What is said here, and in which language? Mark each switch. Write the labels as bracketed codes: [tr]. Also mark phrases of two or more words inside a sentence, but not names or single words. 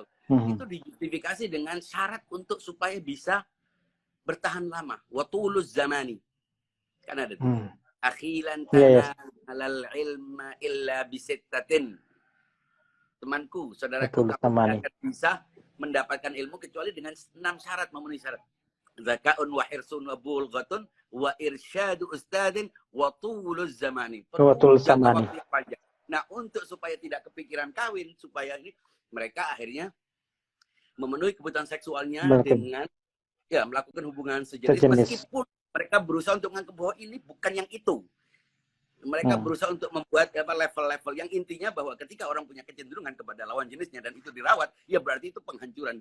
[id] Itu dijustifikasi dengan syarat untuk supaya bisa bertahan lama. [ar] وطول الزمان, [id] kan ada tuh. [ar] أخي لن تنال العلم إلا بستة. [id] Temanku, saudaraku, kamu akan bisa mendapatkan ilmu kecuali dengan 6 syarat, memenuhi syarat. [ar] ذكاء وحرص وبلغة وإرشاد أستاذ وطول الزمان. [id] Waktu yang panjang. Nah, untuk supaya tidak kepikiran kawin, supaya ini mereka akhirnya memenuhi kebutuhan seksualnya dengan melakukan hubungan sejenis. Meskipun mereka berusaha untuk menganggap bahwa ini bukan yang itu. Mereka berusaha untuk membuat level-level yang intinya bahwa ketika orang punya kecenderungan kepada lawan jenisnya dan itu dirawat, ya berarti itu penghancuran.